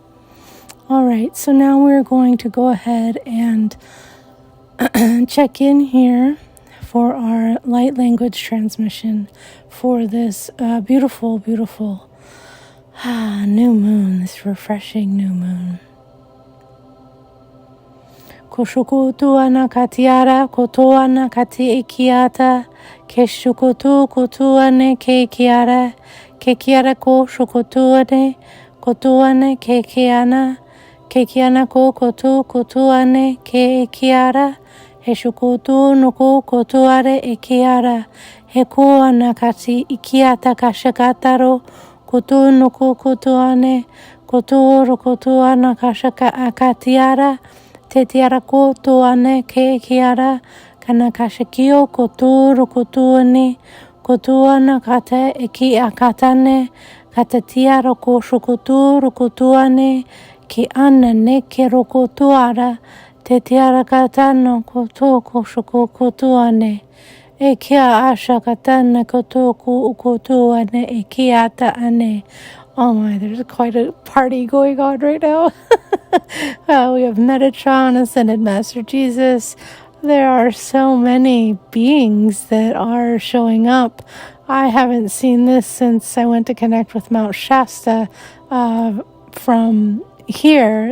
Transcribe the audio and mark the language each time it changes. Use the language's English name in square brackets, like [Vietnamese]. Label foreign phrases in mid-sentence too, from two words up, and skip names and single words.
[English] All right, so now we're going to go ahead and check in here for our light language transmission for this beautiful new moon, this refreshing new moon. Kushukutu anakatiara kotoana kati ikiata keshukutu kutuane kekiara kekiara ko shukutuane kotuane kekiana ko kotu kutuane kekiara heshukutu nuku kotuare ikiara heku anakati ikiata kashakataro kutu nuku kutuane kuturu kutuana kashaka akatiara te tiara ko tuane ke kiara kana kashikio koturu kotuane kotuana kate eki akatane kata tiara ko shukuturu kotuane ki ana ne ke rokotuara te tiara katano koto ko shukutuane ekia asha katana koto ku kotuane ekiata ane. Oh my, there's quite a party going on right now. We have Metatron, Ascended Master Jesus. There are so many beings that are showing up. I haven't seen this since I went to connect with Mount Shasta from here.